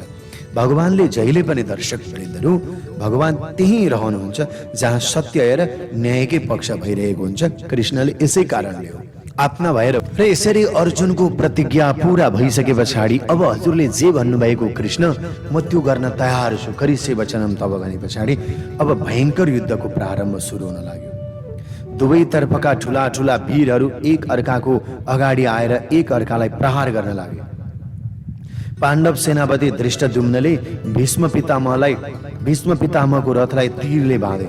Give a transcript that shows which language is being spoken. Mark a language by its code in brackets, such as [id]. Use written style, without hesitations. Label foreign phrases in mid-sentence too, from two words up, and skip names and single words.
[ne] भगवानले जहिले पनि दर्शक वृन्दहरू, भगवान त्यही रहनुहुन्छ जहाँ सत्य र न्यायकै पक्ष भइरहेको हुन्छ। कृष्णले यसै कारणले हो आफ्ना भएर। र यसरी अर्जुनको प्रतिज्ञा पूरा भइसके पछाडि अब हजुरले जे भन्नुभएको कृष्ण, म त्यो गर्न तयार छु, [sa] करिष्ये वचनं तव [ne] भने पछाडि अब भयङ्कर युद्धको प्रारम्भ सुरु हुन लाग्यो। दुवै तर्फका ठुला ठुला वीरहरू एक अर्काको अगाडि आएर एक अर्कालाई प्रहार गर्न लागे। पाण्डव सेनापति धृष्टद्युम्नले भीष्म पितामहको रथलाई तीरले बाँधे।